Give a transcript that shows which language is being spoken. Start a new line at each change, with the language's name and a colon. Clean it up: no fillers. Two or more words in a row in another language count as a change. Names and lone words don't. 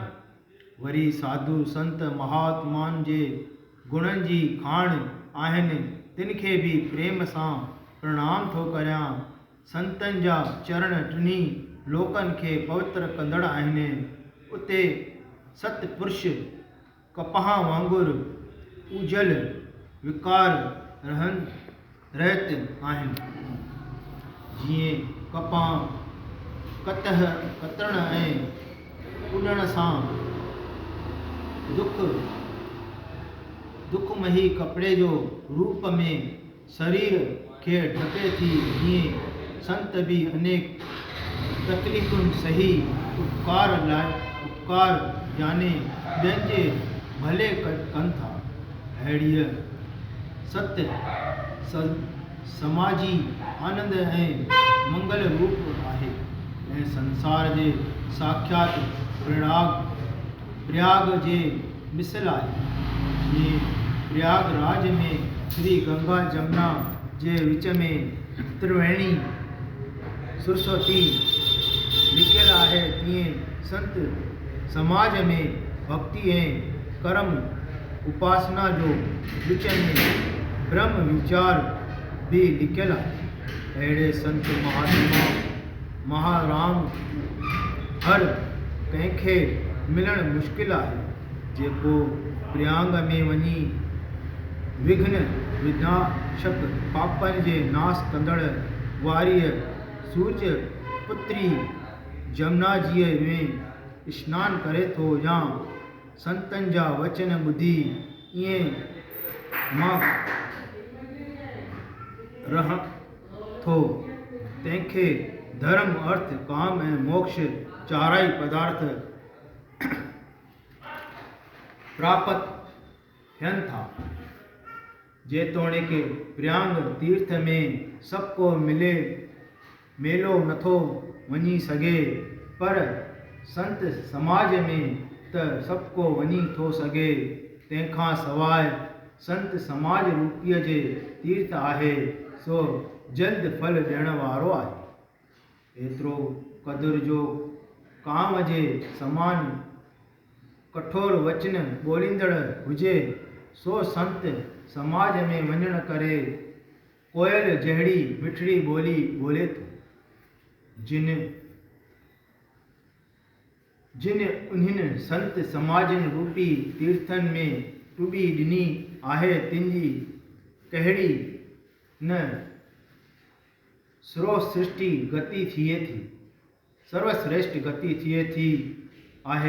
Sindhi: वरी साधु संत महात्माउनि जे गुणनि जी खाण आहिनि, तिन खे बि प्रेम सां प्रणाम थो करियां। संतनि जा चरण टिनी लोकनि खे पवित्र कंदड़ आहिनि। उते सतपुरुष कपह वांगुरु उजल विकार रहत आहिनि। जीअं कपह कतरण ऐं उॾण सां दुखमही कपिड़े जो रूप में शरीर खे ढके थी, हीअं संत बि अनेक तकलीफ़ुनि सही उपकार जाने ॿियनि जे भले कनि था। अहिड़ीअ सत्य समाजी आनंद ऐं मंगल रूप आहे ऐं संसार जे साक्षात प्रयाग जे मिसल आहे। जीअं प्रयागराज में श्री गंगा जमुना जे विच में त्रिवेणी सरस्वती लिखियल आहे, तीअं संत समाज में भक्ति ऐं कर्म उपासना जो विच में ब्रह्म विचार भी लिखियल आहे। अहिड़े संत महात्मा महाराम हर कंहिंखे मिलणु मुश्किल आहे। जेको प्रयाग में वञी विघ्न विनाशक पापनि जे नाश कंदड़ वारीअ सूरज पुत्री जमुना जीअ में सनानु करे थो या संतनि जा वचन ॿुधी ईअं मां रह थो, तंहिंखे धर्म अर्थ काम ऐं मोक्ष चाराई पदार्थ प्राप्त थियनि था। जेतोणीकि प्रयाग तीर्थ में सभु को मेलो नथो वञी सघे, पर संत समाज में त सभु को वञी थो सघे। तंहिंखां सवाइ संत समाज रूपीअ जे तीर्थ आहे, सो जल्द फल ॾियण वारो आहे। एतिरो क़दुर जो काम जे समान कठोर वचन ॿोलींदड़ हुजे, सो संत समाज में वञण करे कोयल जहिड़ी मिठड़ी ॿोली ॿोले थो। जिन उन्हनि संत समाजनि रूपी तीर्थनि में टुॿी ॾिनी आहे, तिन जी कहिड़ी न सर्वश्रेष्ठ गति थिए थी आहे।